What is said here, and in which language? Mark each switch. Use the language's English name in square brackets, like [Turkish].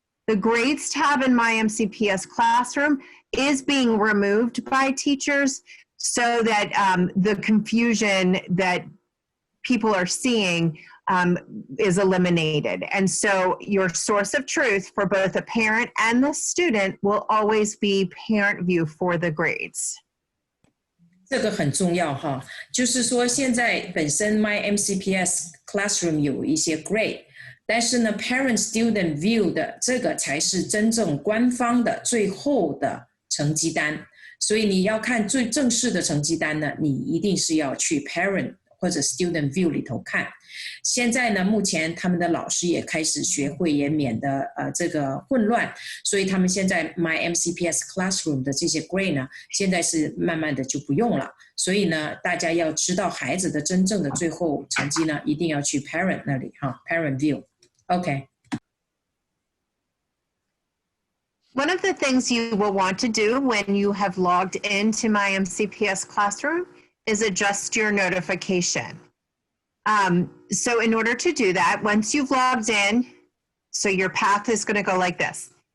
[English] The grades tab in myMCPS Classroom is being removed by teachers so that the confusion that people are seeing is eliminated. And so your source of truth for both the parent and the student will always be ParentVUE for the grades. [Chinese] 这个很重要哈，就是说现在本身 myMCPS Classroom 有一些 grade， 但是呢 Parent Student View 的这个才是真正官方的最后的成绩单，所以你要看最正式的成绩单呢，你一定是要去 Parent 或者 Student View 里头看。现在呢，目前他们的老师也开始学会，也免得这个混乱，所以他们现在 myMCPS Classroom 的这些 grade 呢，现在是慢慢的就不用了。所以呢，大家要知道孩子的真正的最后成绩呢，一定要去 Parent 那里哈 ，Parent View。OK。 [English] One of the things you will want to do when you have logged into myMCPS Classroom is adjust your notification. So in order to do that, once you've logged in, so your path is going to go like this.